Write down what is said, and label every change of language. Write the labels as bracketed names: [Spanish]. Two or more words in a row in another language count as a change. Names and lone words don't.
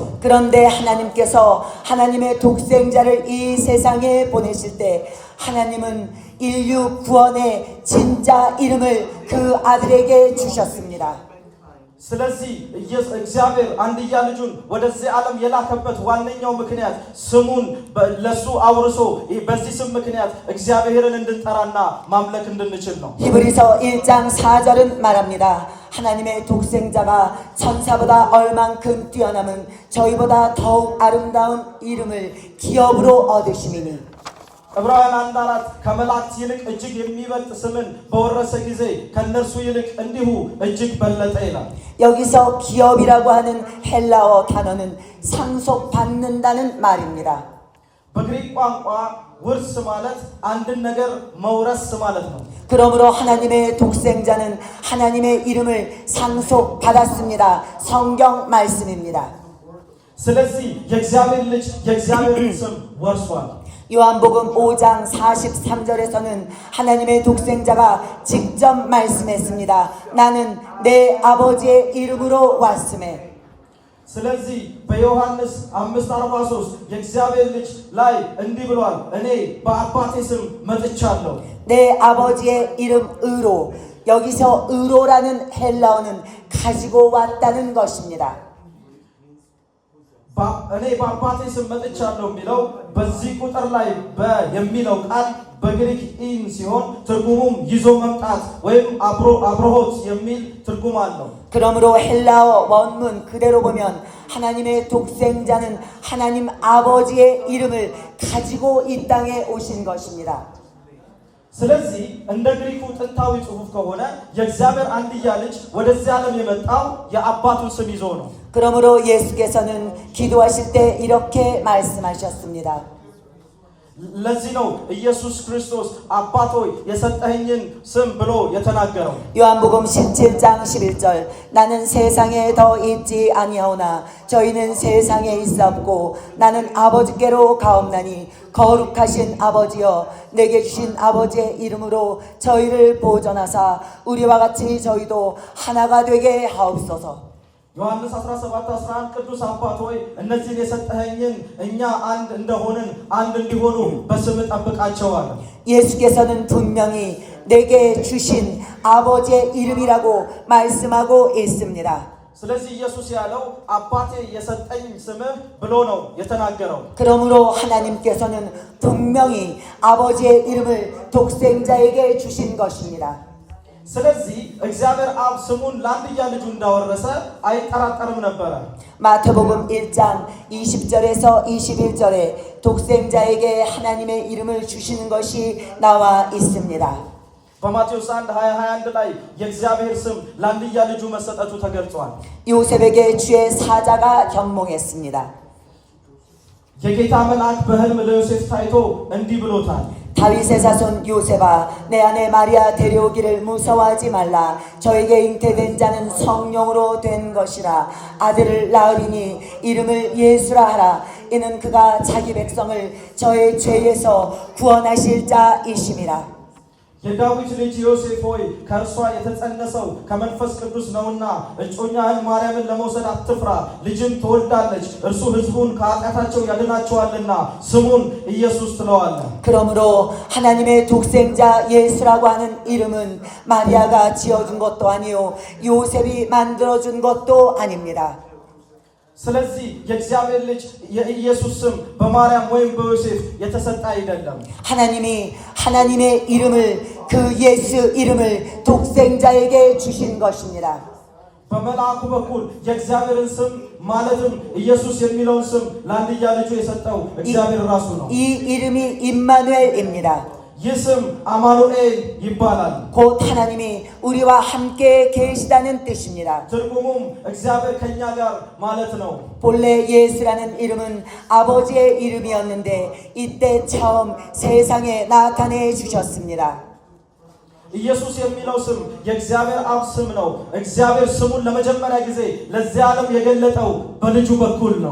[Korean] 그런데 하나님께서 하나님의 독생자를 이 세상에 보내실 때 하나님은 인류 구원의 진짜 이름을 그 아들에게 주셨습니다. [Amharic] ስለዚህ እግዚአብሔር አንድያ ልጁን ወደዚህ ዓለም የላከበት ዋነኛው ምክንያት ስሙን ለሱ አውርሶ በዚህ ስም ምክንያት እግዚአብሔርን እንድንጠራና ማምለክ እንድንችል ነው። [Korean] 히브리서 1장 4절은 말합니다. 하나님의 독생자가 천사보다 얼만큼 뛰어남은 저희보다 더욱 아름다운 이름을 기업으로 얻으시미니. [Amharic] ዕብራውያን 1:4 ከመላእክት ይልቅ እጅግ የሚበልጥ ስምን በወረሰ ጊዜ ከነርሱ ይልቅ እንዲሁ እጅግ በለጠ ይላል። [Korean] 여기서 기업이라고 하는 헬라어 단어는 상속받는다는 말입니다. [Amharic] በግሪክ ቋንቋ ውርስ ማለት አንድን ነገር መውረስ ማለት ነው። [Korean] 그러므로 하나님의 독생자는 하나님의 이름을 상속받았습니다. 성경 말씀입니다. [Amharic] ስለዚህ የእግዚአብሔር ልጅ የእግዚአብሔርን ስም ወርሷል። [Korean] 요한복음 5장 43절에서는 하나님의 독생자가 직접 말씀했습니다. 나는 내 아버지의 이름으로 왔음에. [Amharic] ስለዚህ በዮሐንስ 5:43 የእግዚአብሔር ልጅ ላይ እንዲህ ብሏል፣ እኔ በአባቴ ስም መጥቻለሁ። [Korean] 내 아버지의 이름 의로. 여기서 의로라는 헬라어는 가지고 왔다는 것입니다. [Amharic] እኔ በአባቴ ስም መጥቻለሁ የሚለው በዚህ ቁጥር ላይ የሚለው ቃል በግሪክ ኢን ሲሆን ትርጉሙም ይዞ መምጣት ወይም አብሮሆት የሚል ትርጉም አለው። [Korean] 그러므로 헬라어 원문 그대로 보면 하나님의 독생자는 하나님 아버지의 이름을 가지고 이 땅에 오신 것입니다. [Amharic] ስለዚህ እንደ ግሪኩ ጥንታዊ ጽሑፍ ከሆነ የእግዚአብሔር አንድያ ልጅ ወደዚህ ዓለም የመጣው የአባቱን ስም ይዞ ነው። [Korean] 그러므로 예수께서는 기도하실 때 이렇게 말씀하셨습니다. [Amharic] ለዚህ ነው ኢየሱስ ክርስቶስ አባት ሆይ የሰጠኸኝን ስም ብሎ የተናገረው። [Korean] 요한복음 17장 11절 나는 세상에 더 있지 아니하오나 저희는 세상에 있었고 나는 아버지께로 가옵나니 거룩하신 아버지여 내게 주신 아버지의 이름으로 저희를 보존하사 우리와 같이 저희도 하나가 되게 하옵소서. [Amharic] ዮሐንስ 17:11 ቅዱስ አባት ሆይ እነዚህን የሰጠኸኝን እኛ አንድ እንደሆንን አንድ እንዲሆኑ በስም ጠብቃቸዋል። [Korean] 예수께서는 분명히 내게 주신 아버지의 이름이라고 말씀하고 있습니다. [Amharic] ስለዚህ ኢየሱስ ያለው አባቴ የሰጠኝ ስምህ ብሎ ነው የተናገረው። [Korean] 그러므로 하나님께서는 분명히 아버지의 이름을 독생자에게 주신 것입니다. [Amharic] ስለዚህ እግዚአብሔር አብ ስሙን ለአንድያ ልጁ እንዳወረሰ አይጠራጠርም ነበረ። [Korean] 마태복음 1장 20절에서 21절에 독생자에게 하나님의 이름을 주시는 것이 나와 있습니다. [Amharic] በማቴዎስ 1:21 ላይ የእግዚአብሔር ስም ለአንድያ ልጁ መሰጠቱ ተገልጿል። [Korean] 요셉에게 주의 사자가 현몽했습니다. [Amharic] የጌታ መልአክ በሕልም ለዮሴፍ ታይቶ እንዲህ ብሎታል። [Korean] 다윗의 자손 요셉아 내 아내 마리아 데려오기를 무서워하지 말라. 저에게 잉태된 자는 성령으로 된 것이라. 아들을 낳으리니 이름을 예수라 하라. 이는 그가 자기 백성을 저의 죄에서 구원하실 자이심이라. [Amharic] የዳዊት ልጅ ዮሴፍ ሆይ ከእርሷ የተጸነሰው ከመንፈስ ቅዱስ ነውና እጮኛህን ማርያምን ለመውሰድ አትፍራ፣ ልጅም ትወልዳለች፣ እርሱ ሕዝቡን ከኃጢአታቸው ያድናቸዋልና ስሙን ኢየሱስ ትለዋለህ። [Korean] 그러므로 하나님의 독생자 예수라고 하는 이름은 마리아가 지어준 것도 아니요 요셉이 만들어준 것도 아닙니다. [Amharic] ስለዚህ የእግዚአብሔር ልጅ የኢየሱስ ስም በማርያም ወይም በዮሴፍ የተሰጠ አይደለም። [Korean] 하나님이 하나님의 이름을 그 예수 이름을 독생자에게 주신 것입니다. [Amharic] በመልአኩ በኩል የእግዚአብሔርን ስም ማለትም ኢየሱስ የሚለውን ስም ለአንድያ ልጁ የሰጠው እግዚአብሔር ራሱ ነው። [Korean] 이 이름이 임마누엘입니다. [Amharic] ይህ ስም አማኑኤል ይባላል። [Korean] 곧 하나님이 우리와 함께 계시다는 뜻입니다. [Amharic] ትርጉሙም እግዚአብሔር ከኛ ጋር ማለት ነው። [Korean] 본래 예수라는 이름은 아버지의 이름이었는데 이때 처음 세상에 나타내 주셨습니다. [Amharic] ኢየሱስ የሚለው ስም የእግዚአብሔር አብ ስም ነው። እግዚአብሔር ስሙን ለመጀመሪያ ጊዜ ለዚህ ዓለም የገለጠው በልጁ በኩል ነው።